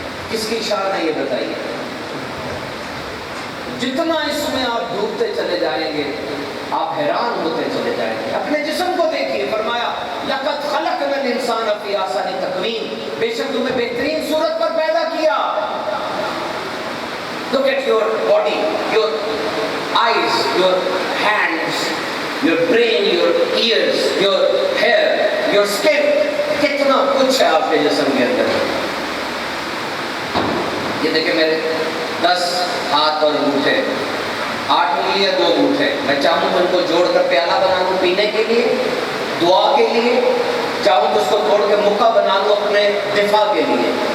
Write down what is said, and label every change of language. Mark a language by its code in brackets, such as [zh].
[ur] کس کی شان ہے یہ بتائیے؟ جتنا اس میں آپ ڈوبتے چلے جائیں گے آپ حیران ہوتے چلے جائیں گے. اپنے جسم کو دیکھیے, فرمایا [ar] لقد خلقنا الانسان فی احسن تقویم, [ur] بے شک تمہیں بہترین صورت پر پیدا کیا. [en] Look at your body, your eyes, your hands, your brain, your ears, your hair, your skin. [ur] کتنا کچھ ہے آپ کے جسم کے اندر. یہ دیکھیں میرے 10 ہاتھ اور انگوٹھے, 8 انگلیاں 2 انگوٹھے. میں چاہوں تو ان کو جوڑ کر پیالہ بنا لوں پینے کے لیے, دعا کے لیے, چاہوں تو اس کو توڑ کے مکہ بنا لوں اپنے دفاع کے لیے.